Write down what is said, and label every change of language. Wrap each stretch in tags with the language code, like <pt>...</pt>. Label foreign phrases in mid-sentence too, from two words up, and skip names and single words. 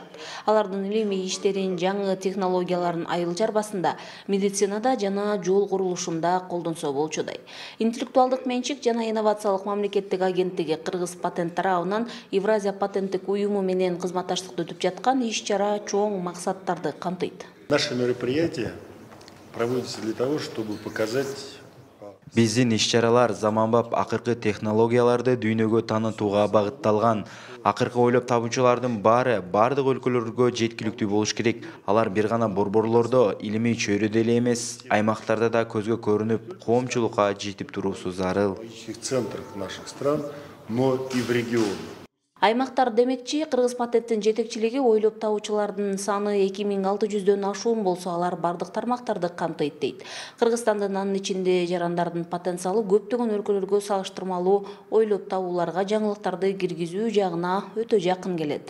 <ky>Алардын илимий иштерин, жаңы технологияларын айыл чарбасында, медицинада жана жол курулушунда колдонсо болчудай. Интеллектуалдык менчик жана инновациялык мамлекеттик агенттиги Кыргыз патент тарабынан Евразия патенттик уюму менен кызматташтыкты өтүп жаткан иш-чара чоң максаттарды камтыйт.</ky> <ru>Наше мероприятие проводится для того, чтобы показать.</ru> <ky>Биздин иш-чаралар заманбап акыркы технологияларды дүйнөгө таанытууга багытталган. Акыркы ойлоп табуучулардын бардык өлкөлөргө жеткиликтүү болуш керек. Алар бир гана борборлордо, илимий чөйрөдө эле эмес, аймактарда да көзгө көрүнүп, коомчулукка жетип туруусу зарыл.</ky> <ru>В центрах наших стран, но и в регионах.</ru> <ky>Аймактар демекчи, Кыргыз патенттин жетекчилиги ойлоп табуучулардын саны 2600дөн ашуун болсо, алар бардык тармактарды камтыйт дейт. Кыргызстандын анын ичинде жарандардын потенциалы көптөгөн өлкөлөргө салыштырмалуу ойлоп табууларга жаңылыктарды киргизүү жагына өтө жакын келет.</ky>